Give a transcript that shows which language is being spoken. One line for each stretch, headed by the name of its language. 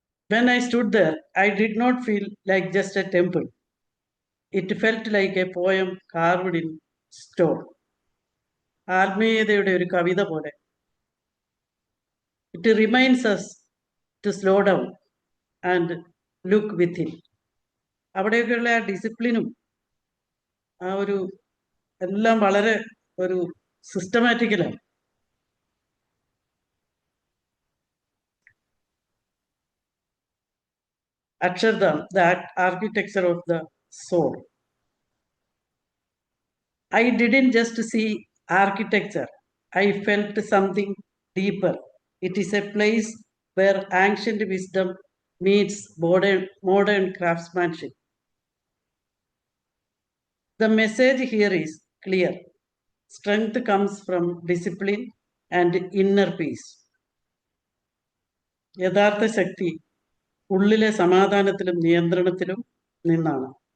English: When I stood there, I did not feel like just a temple. It felt like a poem carved in stone.
Malayalam: ആത്മീയതയുടെ ഒരു കവിത പോലെ.
English: It reminds us to slow down and look within.
Malayalam: അവിടെയൊക്കെയുള്ള ആ ഡിസിപ്ലിനും ആ ഒരു എല്ലാം വളരെ ഒരു സിസ്റ്റമാറ്റിക്കലാണ്.
English: Akshardham, the architecture of the soul. I didn't just see architecture, I felt something deeper. It is a place where ancient wisdom meets modern craftsmanship. The message here is clear. Strength comes from discipline and inner peace.
Malayalam: യഥാർത്ഥ ശക്തി ഉള്ളിലെ സമാധാനത്തിലും നിയന്ത്രണത്തിലും നിന്നാണ്.